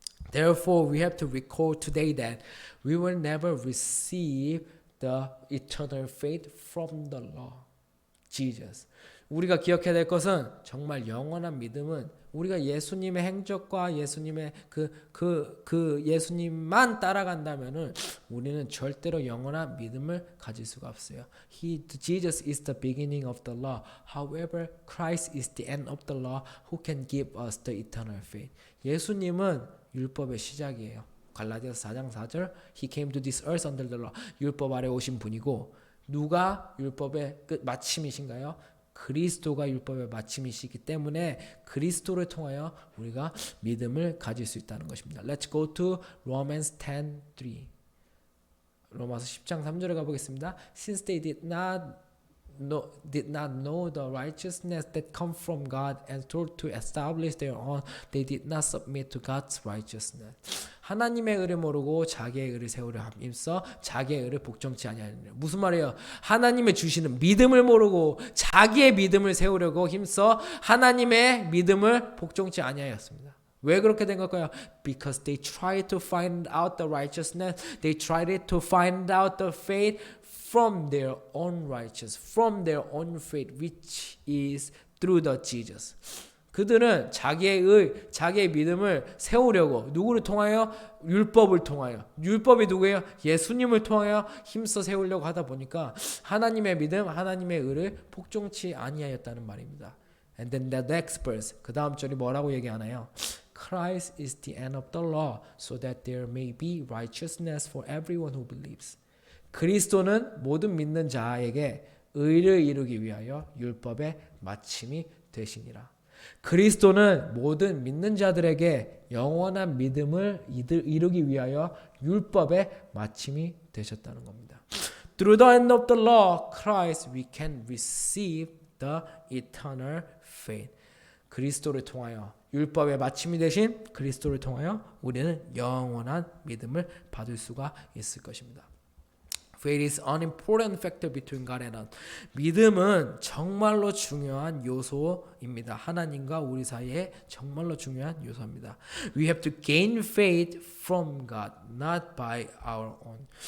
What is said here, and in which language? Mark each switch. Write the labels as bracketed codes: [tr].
[en] Therefore we have to recall today that we will never receive the eternal faith from the law. Jesus. [ko] 우리가 기억해야 될 것은 정말 영원한 믿음은 우리가 예수님의 행적과 예수님의 그 예수님만 따라간다면은 우리는 절대로 영원한 믿음을 가질 수가 없어요. [en] Jesus is the beginning of the law. However, Christ is the end of the law who can give us the eternal faith. [ko] 예수님은 율법의 시작이에요. 갈라디아서 4장 4절 [en] He came to this earth under the law. [ko] 율법 아래 오신 분이고 누가 율법의 끝 마침이신가요? 그리스도가 율법의 마침이시기 때문에 그리스도를 통하여 우리가 믿음을 가질 수 있다는 것입니다. [en] Let's go to Romans 10:3. [ko] 로마서 10장 3절에 가보겠습니다. [en] Since they did not know the righteousness that come from God and sought to establish their own, they did not submit to God's righteousness. [ko] 하나님의 의를 모르고 자기의 의를 세우려 함써 자기의 의를 복종치 아니하느니라. 무슨 말이에요? 하나님의 주시는 믿음을 모르고 자기의 믿음을 세우려고 힘써 하나님의 믿음을 복종치 아니하였습니다. 왜 그렇게 된 걸까요? [en] Because they tried to find out the righteousness. They tried to find out the faith from their own righteousness, from their own faith, which is through the Jesus. [ko] 그들은 자기의 믿음을 세우려고 누구를 통하여? 율법을 통하여. 율법이 누구예요? 예수님을 통하여 힘써 세우려고 하다 보니까 하나님의 믿음, 하나님의 의를 복종치 아니하였다는 말입니다. [en] And then the next verse, [ko] 그 다음 절이 뭐라고 얘기하나요? [en] Christ is the end of the law, so that there may be righteousness for everyone who believes. [ko] 그리스도는 모든 믿는 자에게 의를 이루기 위하여 율법의 마침이 되시니라. 그리스도는 모든 믿는 자들에게 영원한 믿음을 이루기 위하여 율법의 마침이 되셨다는 겁니다. [en] Through the end of the law, Christ, we can receive the eternal faith. [ko] 그리스도를 통하여 율법의 마침이 되신 그리스도를 통하여 우리는 영원한 믿음을 받을 수가 있을 것입니다. [en] Faith is an important factor between God and us. [ko] 믿음은 정말로 중요한 요소입니다. 하나님과 우리 사이에 정말로 중요한 요소입니다. [en] We have to gain faith from God, not by our own.